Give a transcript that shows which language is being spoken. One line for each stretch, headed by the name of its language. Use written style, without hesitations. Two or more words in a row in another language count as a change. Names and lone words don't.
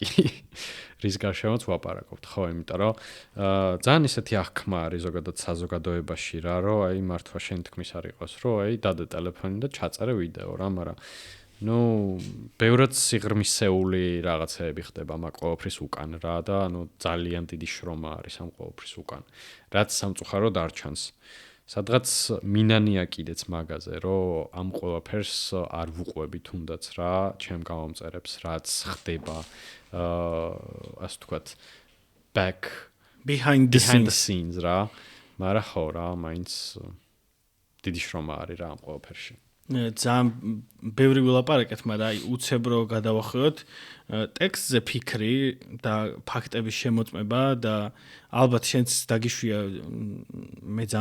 Georgian: რის გარშემოც ვაპარაკობთ, ხო, იმიტომ რომ ძალიან ისეთი აღქმა არის ზოგადად საზოგადოებაში რა, რომ აი მართლა შენ თქმის არ იყოს, რომ აი დადე ტელეფონი და ჩაწერე ვიდეო რა, მაგრამ ბევრად სიღრმისეული რაღაცეები ხდება მაგ ყოველფრის უკან რა და ძალიან დიდი შრომა არის ამ ყოველფრის უკან. რაც სამწუხაროდ არ ჩანს. სადღაც მინანია კიდეც მაგაზე, რომ ამ ყველაფერს არ ვუყვები თუნდაც რა, ჩემ გამომწერებს, რაც ხდება, ასე ვთქვათ,
English: behind the
Georgian: scenes რა, მაგრამ ხო რა, მაინც დიდი შრომა არის რა ამ ყველაფერში. ძალიან ბევრი ვილაპარაკეთ, მაგრამ აი უცებ რო გადავახევოთ ტექსტზე ფიქრი და ფაქტების შემოწმება და ალბათ შენც დაგიშვია მე ძალიან